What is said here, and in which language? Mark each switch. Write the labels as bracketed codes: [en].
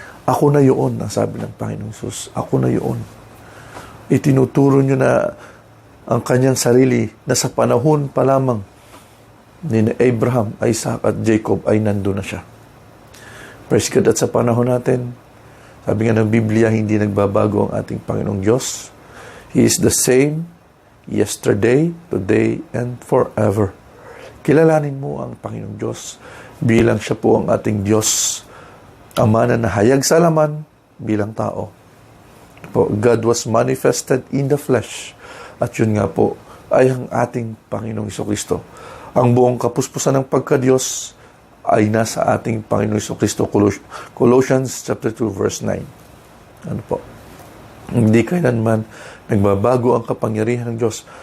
[tl] Ako na yun, ang sabi ng Panginoong Hesus. Ako na yun. Itinuturo nyo na ang kanyang sarili na sa panahon pa lamang ni Abraham, Isaac at Jacob ay nandun na siya. [en] Praise God. [tl] At sa panahon natin, sabi nga ng Biblia, hindi nagbabago ang ating Panginoong Diyos. [en] He is the same yesterday, today, and forever. [tl] Kilalanin mo ang Panginoong Diyos bilang siya po ang ating Diyos, Ama na nahayag sa laman bilang tao. [en] God was manifested in the flesh. [tl] At yun nga po ay ang ating Panginoong Jesucristo. Ang buong kapuspusan ng pagka-Diyos ay nasa ating Panginoong Jesucristo. [en] Colossians chapter 2 verse 9. [tl] Ano po? Hindi kailanman nagbabago ang kapangyarihan ng Diyos.